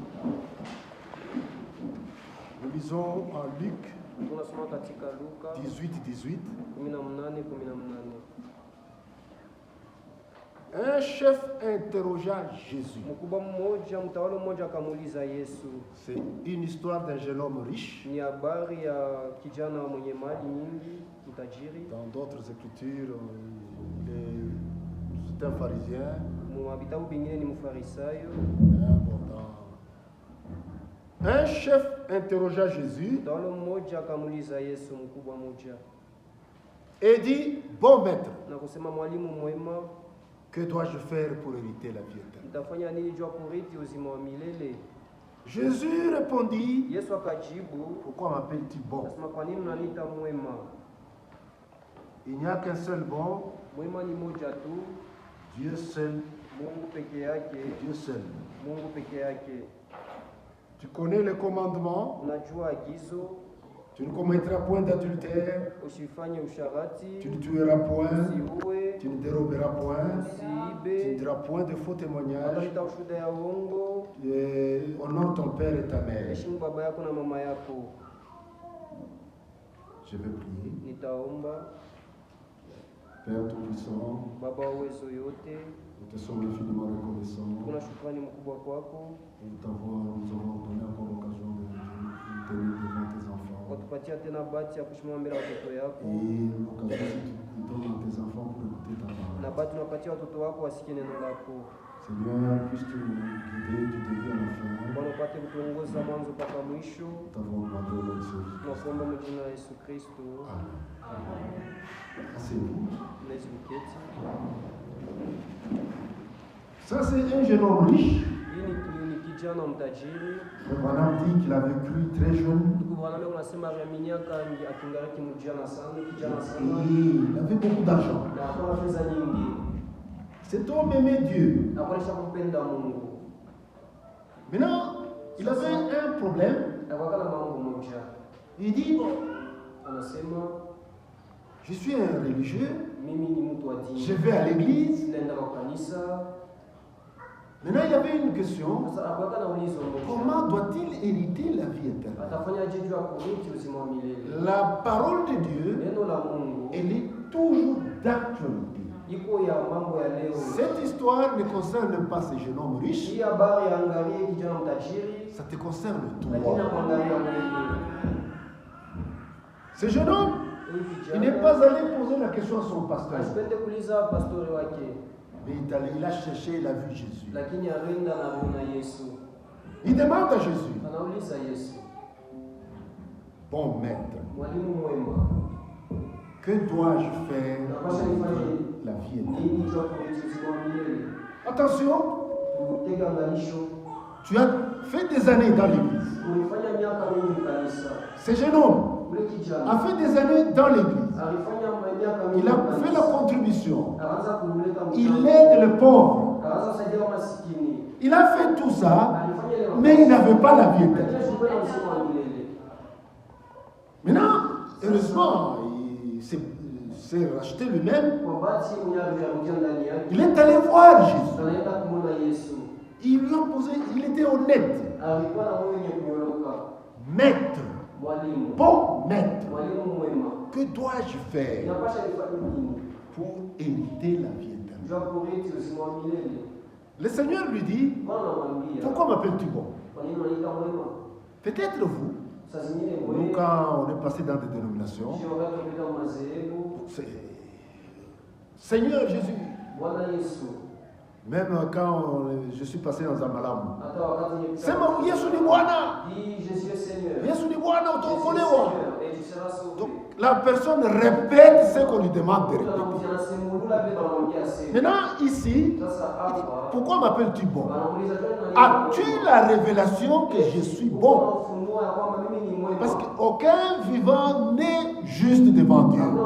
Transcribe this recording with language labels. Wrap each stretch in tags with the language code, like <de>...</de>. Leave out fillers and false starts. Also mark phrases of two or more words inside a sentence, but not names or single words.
<fr>Nous lisons en Luc</fr> <sw>Tunasoma katika Luka 18. 18:18.</sw> <fr>Un chef interrogea Jésus.</fr> <sw>Mkubwa mmoja, mtawala mmoja akamuuliza Yesu.</sw> <fr>C'est une histoire d'un jeune homme riche.</fr> <sw>Ni habari ya kijana mwenye mali nyingi, mtajiri.</sw> <fr>Dans d'autres écritures, c'est un pharisien.</fr> <sw>Mu vitabu vingine ni mfarisayo.</sw> <fr>Un chef interrogea Jésus</fr> <sw>Mtawala mmoja akamuuliza Yesu, mkubwa mmoja,</sw> <fr>et dit, bon maître,</fr> <sw>na kusema, mwalimu mwema,</sw> <fr>que dois-je faire pour hériter la vie éternelle?</fr> <sw>nitafanya nini juu ya kurithi uzima wa milele?</sw> <fr>Jésus répondit,</fr> <sw>Yesu akajibu,</sw> <fr>pourquoi m'appelles-tu bon?</fr> <sw>akasema, kwa nini unaniita mwema?</sw> <fr>Il n'y a qu'un seul bon,</fr> <sw>Mwema ni moja tu,</sw> <fr>Dieu seul,</fr> <sw>Mungu peke yake,</sw> <fr>Dieu seul.</fr> <sw>Mungu peke yake.</sw> <fr>Tu connais les commandements,</fr> <sw>Unajua agizo,</sw> <fr>Tu ne commettras point d'adultère.</fr> <sw>usifanye usharati,</sw> <fr>Tu ne tueras point.</fr> <sw>usiue,</sw> <fr>Tu ne déroberas point. Tu ne</fr> <sw>usiibe,</sw> <fr>diras point de faux témoignages.</fr> <sw>hataleta ushuhuda ya uongo,</sw> <fr>Honore ton père et ta mère.</fr> <sw>heshimu baba yako na mama yako.</sw> <fr>Je vais prier.</fr> <sw>Nitaomba.</sw> <fr>Père Tout-Puissant,</fr> <sw>Baba wa uwezo yote,</sw> <fr>nous te sommes infiniment reconnaissants</fr> <sw>kuna shukrani mkubwa kwako</sw> <fr>nous avons donné encore l'occasion de nous tenir devant tes enfants.</fr> <sw>kwa tupatia tena bahati ya kusimama mbele ya watoto yako,</sw> <fr>Et l'occasion que tu donnes à tes enfants pour écouter ta</fr> <sw>na</sw> <fr>parole.</fr> <sw>bahati unapatia watoto wako wasikie neno lako.</sw> <fr>Seigneur, puisses-tu nous guider du début à la fin.</fr> <sw>Bwana, upate kutuongoza mwanzo mpaka mwisho.</sw> <fr>Nous t'avons demandé au nom de Jésus.</fr> <sw>Tunakuomba kwa jina la Yesu Kristo.</sw> <fr>Amen. Asseyez-vous.</fr> <sw>Mlezi uketi.</sw> <fr>Ça, c'est un jeune homme riche.</fr> <sw>Hii ni kijana mtajiri.</sw> <fr>Le Branham dit qu'il a vécu très jeune.</fr> <sw>Ndugu Branham unasema miaka akingaliki mjana sana, kijana</sw> <fr>Et</fr> <sw>sana.</sw> <fr>il avait beaucoup d'argent.</fr> <sw>Na alikuwa na pesa nyingi.</sw> <fr>Cet homme aimait Dieu.</fr> <sw>Na kuonesha kumpenda Mungu.</sw> <fr>Maintenant, il avait un problème.</fr> <sw>Na kwa kana mambo moja.</sw> <fr>Il dit,</fr> <sw>Anasema</sw> <fr>je suis un religieux,</fr> <sw>mimi ni mtu wa dini.</sw> <fr>je vais à l'église.</fr> <sw>Naenda kwa kanisa.</sw> <fr>Maintenant, il y avait une question.</fr> <sw>Sasa akwaka na ulizo moja.</sw> <fr>Comment doit-il hériter la vie éternelle?</fr> <sw>Atafanya je juu ya kurithi uzima wa milele.</sw> <fr>La parole de Dieu,</fr> <sw>Neno la Mungu</sw> <fr>elle est toujours d'actualité.</fr> <sw>iko ya mambo ya leo.</sw> <fr>Cette histoire ne concerne pas ce jeune homme riche,</fr> <sw>Hii habari ya angalie kijana mtajiri,</sw> <fr>ça te concerne</fr> <sw>lakini</sw> <fr>toi.</fr> <sw>kuangalia wewe.</sw> <fr>Ce jeune homme,</fr> <sw>Huyu</sw> <fr>il n'est</fr> <sw>kijana</sw> <fr>pas allé poser la question à son pasteur,</fr> <sw>asipende kuuliza pastori wake,</sw> <fr>mais il a cherché, il a vu Jésus.</fr> <sw>lakini alienda na aliona Yesu.</sw> <fr>Il demande à Jésus,</fr> <sw>Anauliza Yesu,</sw> <fr>bon maître,</fr> <sw>mwalimu mwema,</sw> <fr>que dois-je faire</fr> <sw>napasha</sw> <fr>pour</fr> <sw>nifanye</sw> <fr>la vie éternelle?</fr> <sw>nini juu ya kurithi uzima wa milele?</sw> <fr>Attention,</fr> <sw>Tega angalisho,</sw> <fr>tu as fait des années dans l'église.</fr> <sw>ulifanya miaka mingi kanisa.</sw> <fr>Ce jeune homme</fr> <sw>Ule kijana</sw> <fr>a fait des années dans l'église.</fr> <sw>alifanya miaka mingi</sw> <fr>Il a fait la</fr> <sw>kanisa.</sw> <fr>contribution.</fr> <sw>Akaanza kumleta</sw> <fr>Il</fr> <sw>mchango.</sw> <fr>aide les pauvres.</fr> <sw>Akaanza kusaidia masikini.</sw> <fr>Il a fait tout ça,</fr> <sw>Alifanya ile</sw> <fr>mais il n'avait pas la vie</fr> <sw>lakini</sw> <fr>éternelle.</fr> <sw>shukrani na uzima wa milele.</sw> <fr>Maintenant, heureusement, il s'est racheté lui-même.</fr> <sw>Kwa bahati mwenyewe alikuja ndani yake.</sw> <fr>Il est allé voir Jésus.</fr> <sw>Anaenda kumwona Yesu.</sw> <fr>Il lui a posé, il était honnête.</fr> <sw>Alikuwa na moyo wenye kunyoroka.</sw> <fr>Maître,</fr> <sw>Mwalimu.</sw> <fr>bon maître,</fr> <sw>Mwalimu mwema.</sw> <fr>que dois-je faire</fr> <sw>Inapasha nifanye nini?</sw> <fr>pour hériter la vie éternelle?</fr> <sw>Jua kurithi uzima wa milele.</sw> <fr>Le Seigneur lui dit,</fr> <sw>Bwana anamwambia,</sw> <fr>pourquoi m'appelles-tu bon?</fr> <sw>kwa nini unaniita mwema?</sw> <fr>Peut-être vous,</fr> <sw>Saa zingine</sw> <fr>nous</fr> <sw>mwema.</sw> <fr>quand on est passé dans des dénominations,</fr> <sw>Sio wakati unapita madhehebu.</sw> <fr>Seigneur Jésus,</fr> <sw>Bwana Yesu.</sw> <fr>même quand je suis passé dans Amalamu,</fr> <sw>Hata wakati unapita. sema Yesu ni Bwana,</sw> <fr>Dis Jésus est Seigneur.</fr> <sw>Yesu ni Bwana,</sw> <fr>Jésus est</fr> <sw>utaokolewa.</sw> <fr>Seigneur et tu seras sauvé. Donc la personne répète ce qu'on lui demande de répéter. Maintenant ici, il dit, pourquoi m'appelles-tu bon? As-tu la révélation que je suis bon? Parce qu'aucun vivant n'est juste devant Dieu.</fr>